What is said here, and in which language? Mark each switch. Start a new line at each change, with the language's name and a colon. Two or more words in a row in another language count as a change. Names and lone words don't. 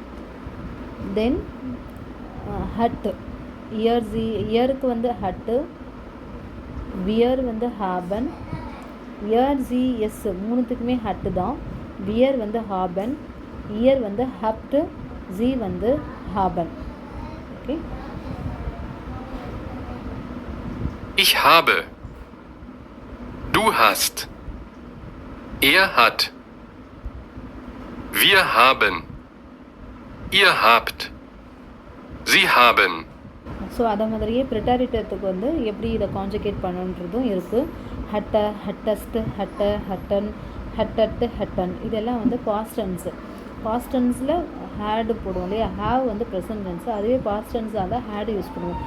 English: so hast. then hat.
Tamil: இயருக்கு வந்து ஹட்டு, வியர் வந்து ஹாபன்,
German: ihr sie es
Tamil: மூணுத்துக்குமே ஹட்டு தான். வியர் வந்து ஹாபன், இயர் வந்து ஹப்டு, ஜி வந்து ஹாபன். ஓகே.
German: Ich habe. Du hast. Er hat. Wir haben. Ihr habt. Sie haben.
Tamil: ஸோ அதை மாதிரியே ப்ரிட்டாரிட்டத்துக்கு வந்து எப்படி இதை கான்ஜுகேட் பண்ணணுன்றதும் இருக்குது.
German: hatte, hattest, hatte, hatten, hattet, hatten
Tamil: இதெல்லாம் வந்து
English: past tense. past tense
Tamil: ஹேடு போடுவோம் இல்லையா, ஹேவ் வந்து
English: present tense,
Tamil: அதுவே
English: past tense had use
Tamil: பண்ணுவோம்.